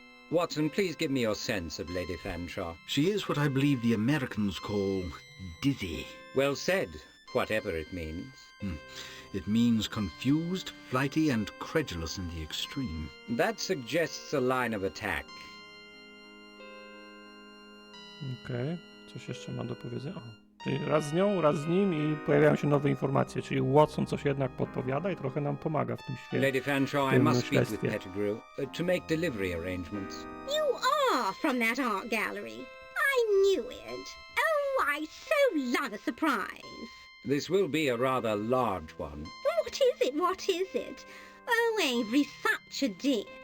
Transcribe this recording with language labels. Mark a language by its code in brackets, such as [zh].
[en] Watson, please give me your sense of Lady Fanshawe. She is what I believe the Americans call dizzy. Well said, whatever it means. It means confused, flighty, and credulous in the extreme. That suggests a line of attack. [pl] Okej, coś jeszcze mam do powiedzenia. Czyli raz z nią, raz z nim i pojawiają się nowe informacje, czyli Watson coś jednak podpowiada i trochę nam pomaga w tym świecie. [en] Lady Fanshawe, I must speak with Pettigrew to make delivery arrangements. You are from that art gallery. I knew it. Oh, I so love a surprise. This will be a rather large one. What is it? What is it? Oh, Avery's such a dear.